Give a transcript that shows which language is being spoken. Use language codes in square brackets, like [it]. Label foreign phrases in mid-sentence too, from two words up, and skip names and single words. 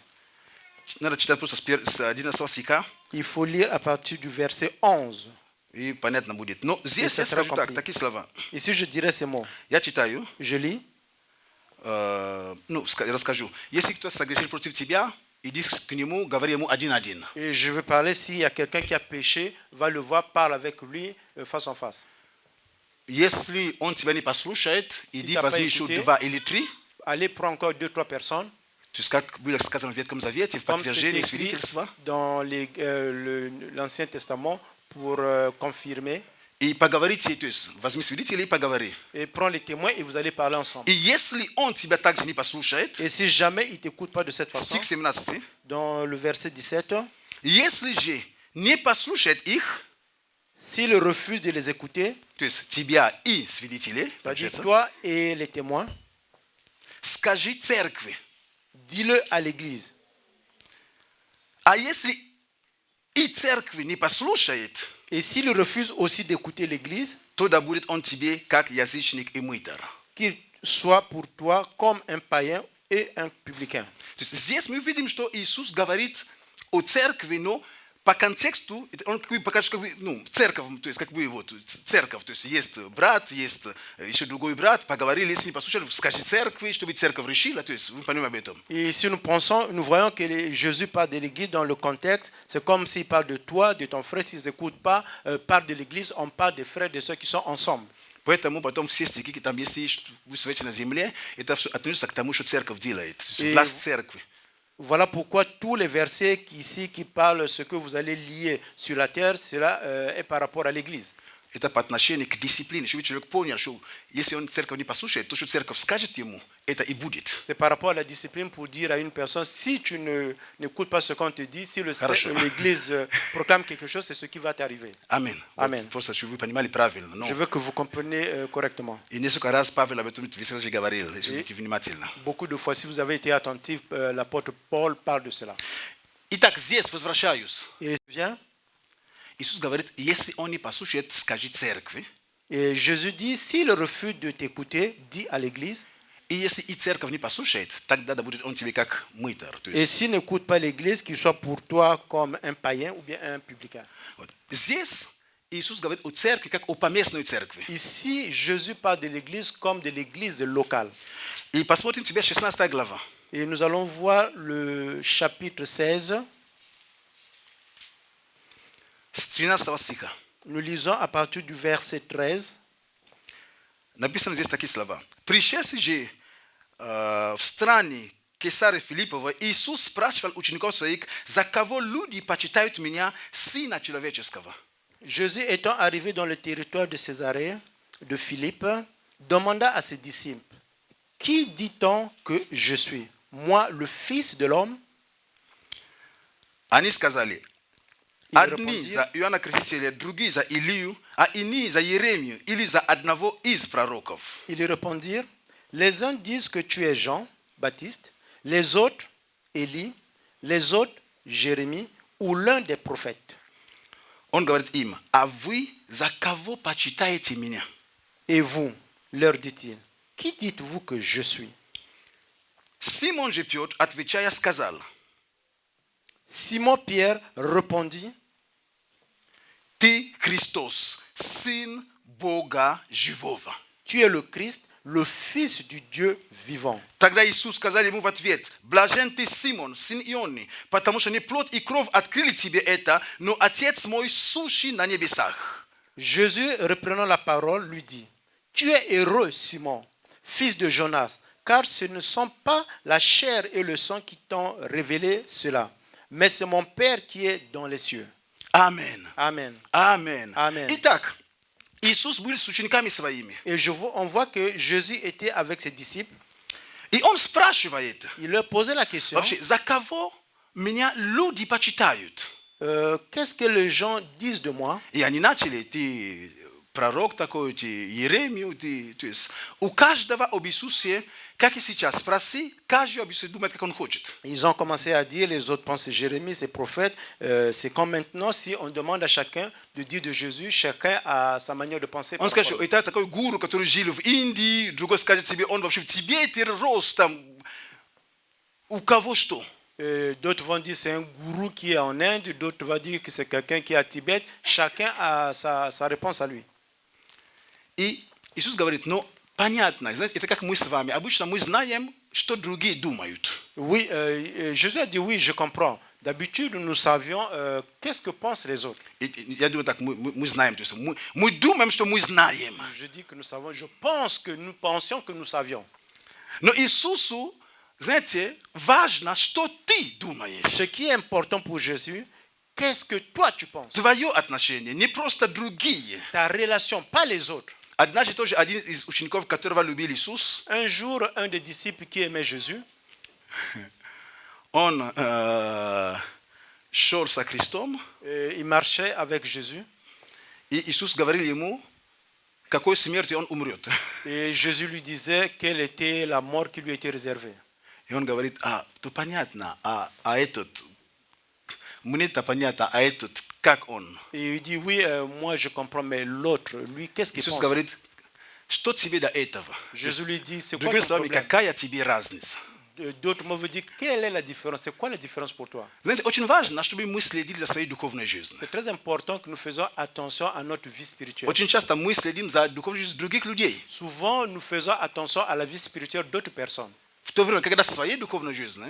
[ru] Надо читать просто с 11 стиха, [fr] Il faut lire à partir du verset 11. [ru] и понятно будет. Но здесь я скажу так, такие слова. [fr] Ici, je dirais ces mots. [ru] Я читаю, [fr] Je lis. [ru] расскажу. Если кто согрешил против тебя, иди к нему, говори ему один-один. [fr] Et je veux parler s'il y a quelqu'un qui a péché, va le voir, parle avec lui face en face. [ru] Если он тебя не послушает, иди [fr] t'as pas [ru] возьми еще [fr] écouté, [ru] 2 или 3. [fr] Allez prendre encore 2-3 personnes. [ru] То есть, как было сказано в Ветхом Завете, в [fr] Comme c'est [ru] подтверждение [fr] écrit [ru] свидетельства. [fr] dans l'Ancien Testament pour confirmer. [ru] и поговорите, то есть возьми свидетелей и поговори. [fr] et prends les témoins et vous allez parler ensemble. [ru] И если он тебя также не послушает, [fr] Et si jamais il ne t'écoute pas de cette façon, [ru] стих 17, [fr] dans le verset 17, [ru] если же не послушает их, [fr] s'il refuse de les écouter, [ru] то есть тебя и свидетелей, [fr] c'est-à-dire [ru] получается, [fr] toi et les témoins, [ru] скажи церкви. [fr] dis-le à l'église. [ru] А если и церкви не послушает, [fr] Et s'il refuse aussi d'écouter l'église, [ru] тогда будет он тебе как язычник и мытарь. [fr] qu'il soit pour toi comme un païen et un publicain. [ru] То есть здесь мы видим, что Иисус говорит о церкви, но по контексту, он как бы покажет, как бы, ну, церковь, то есть как бы вот церковь, то есть есть брат, есть еще другой брат, поговорили, если не послушали, скажи церкви, чтобы церковь решила, то есть вы понимаете об этом. [fr] Et si nous voyons que Jésus parle de l'église dans le contexte, c'est comme s'il parle de toi, de ton frère, s'ils n'écoutent pas, parle de l'église, on parle des frères, de ceux qui sont ensemble. [ru] Поэтому потом все стихи, там, если вы свечи на земле, это все относится к тому, что церковь делает, то есть власть церкви. [fr] Voilà pourquoi tous les versets ici qui parlent de ce que vous allez lier sur la terre, cela est par rapport à l'église. [ru] Это по отношению к дисциплине, чтобы человек понял, что если он церковь не послушает, то, что церковь скажет ему, это и будет. [fr] C'est par rapport à la discipline pour dire à une personne, si tu n'écoutes pas ce qu'on te dit, si l'église proclame quelque chose, c'est ce qui va t'arriver. Amen. Amen. [ru] Просто чтобы вы понимали правильно. [fr] Je veux que vous compreniez correctement. [ru] И несколько раз Павел об этом же говорил, если будете внимательно. [fr] Beaucoup de fois, si vous avez été attentif, l'apôtre Paul parle de cela. [ru] Итак, здесь возвращаюсь. [fr] Et viens, [ru] Иисус говорит, если он не послушает, скажи церкви. [fr] et Jésus dit, s'il refuse de t'écouter, dis à l'église. [ru] И если и церковь не послушает, тогда да будет он тебе как мытарь. [fr] Et s'il n'écoute pas l'église, qu'il soit pour toi comme un païen ou bien un publicain. [ru] Вот. Здесь Иисус говорит о церкви, как о поместной церкви. [fr] Ici, Jésus parle de l'église comme de l'église locale. [ru] И посмотрим тебе 16 глава. [fr] Et nous allons voir le chapitre 16. [ru] С 13 стиха. [fr] Nous lisons à partir du verset 13. [ru] Написано здесь такие слова. Пришедший же в стране Кесария Филиппова, Иисус спрашивал учеников своих, за кого люди почитают меня, Сына Человеческого. [fr] Jésus étant arrivé dans le territoire de Césarée, de Philippe, demanda à ses disciples, qui dit-on que je suis? Moi, le Fils de l'homme? [ru] Они сказали, [fr] Ils [ru] одни [fr] répondirent, [ru] за Иоанна Крестителя, другие за Илию, а иные за Еремию или за одного из пророков. [fr] ils répondirent, les uns disent que tu es Jean, Baptiste, les autres, Élie, les autres, Jérémie, ou l'un des prophètes. [ru] Он говорит им, а вы за кого почитаете меня? [fr] Et vous, leur dit-il, qui dites-vous que je suis? [ru] Симон же Петр, отвечая, сказал, [fr] Simon-Pierre répondit, [ru] ты Христос, Сын Бога Живого. [fr] tu es le Christ, le Fils du Dieu vivant. [ru] Тогда Иисус сказал ему в ответ, блажен ты, Симон, сын Ионы, потому что не плоть и кровь открыли тебе это, но Отец мой, сущий на небесах. [fr] Jésus, reprenant la parole, lui dit, tu es heureux, Simon, fils de Jonas, car ce ne sont pas la chair et le sang qui t'ont révélé cela, mais c'est mon Père qui est dans les cieux. Amen. Amen. Amen. Amen. [ru] Итак, Иисус был с учениками своими. [fr] Et on voit que Jésus était avec ses disciples. [ru] И он спрашивает, [fr] Il leur posait la question, [ru] вообще, за кого меня люди почитают? [fr] qu'est-ce que les gens disent de moi? [ru] И они начали, ты пророк такой, ты Еремию, ты, то есть у каждого об Иисусе, как и сейчас, спроси, каждый об Иисусе думает, как он хочет. [fr] Ils ont commencé à dire, les autres pensent c'est Jérémie, c'est prophète. C'est comme maintenant, si on demande à chacun de dire de Jésus, chacun a sa manière de penser. [ru] Он скажет, что это такой гуру, который жил в Индии, другой скажет тебе, он вообще в Тибете рос, там, у кого что. [fr] D'autres vont dire c'est un gourou qui est en Inde, d'autres vont dire que c'est quelqu'un qui est à Tibet. Chacun a sa réponse à lui. [ru] И Иисус говорит, ну, понятно, знаете, это как мы с вами. Обычно мы знаем, что другие думают. [fr] Oui, Jésus a dit oui, je comprends. D'habitude, nous savions qu'est-ce que pensent les autres. [ru] Я думаю так, мы знаем, то есть мы думаем, что мы знаем. [fr] Je dis que nous savons, je pense que nous pensions que nous savions. [ru] Но Иисусу, знаете, важно, что ты думаешь. [fr] Ce qui est important pour Jésus, qu'est-ce que toi tu penses. [ru] Твое отношение, не просто другие. [fr] Ta relation, pas les autres. [ru] Однажды тоже один из учеников, которого любил Иисус, [fr] Un jour, un des disciples qui aimait Jésus, [ru] он шел со Христом, [fr] il marchait avec Jésus. [ru] и Иисус говорил ему, какой смертью он умрет. [fr] Et Jésus lui disait quelle était la mort qui lui était réservée. [ru] И он говорит, то понятно, этот, мне-то понятно, этот, как он. [fr] Et il dit, oui, moi je comprends, mais l'autre, lui, qu'est-ce qu'il [ru] Иисус [fr] pense? [ru] говорит, что тебе до этого? [fr] Jésus lui dit, c'est quoi [ru] Другими [fr] ton [ru] словами, [fr] problème? [ru] какая тебе разница? [fr] D'autres mots veulent dire, quelle est la différence? C'est quoi la différence pour toi? [ru] Знаете, очень важно, чтобы мы следили за своей духовной жизнью. [fr] C'est très important que nous faisons attention à notre vie spirituelle. [ru] Очень часто мы следим за духовной жизнью других людей. [fr] Souvent, nous faisons attention à la vie spirituelle d'autres personnes. [ru] В то время, когда своей духовной жизни,